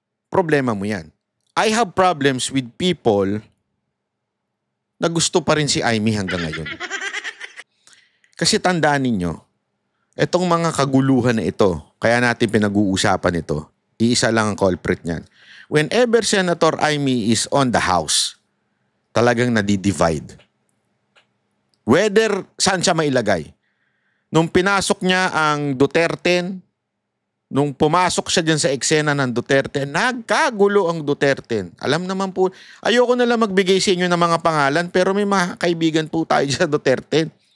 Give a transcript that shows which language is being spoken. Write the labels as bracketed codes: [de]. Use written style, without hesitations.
[tl] Problema mo yan. [en] I have problems with people [tl] na gusto pa rin si Amy hanggang ngayon. Kasi tandaan ninyo, itong mga kaguluhan na ito, kaya natin pinag-uusapan ito, iisa lang ang culprit niyan. [en] Whenever Senator Amy is on the House, [tl] talagang nadi-divide. Whether saan siya mailagay. Nung pinasok niya ang Duterte, nung pumasok siya dyan sa eksena ng Duterte, nagkagulo ang Duterte. Alam naman po, ayoko na lang magbigay sa inyo ng mga pangalan, pero may mga kaibigan po tayo sa Duterte.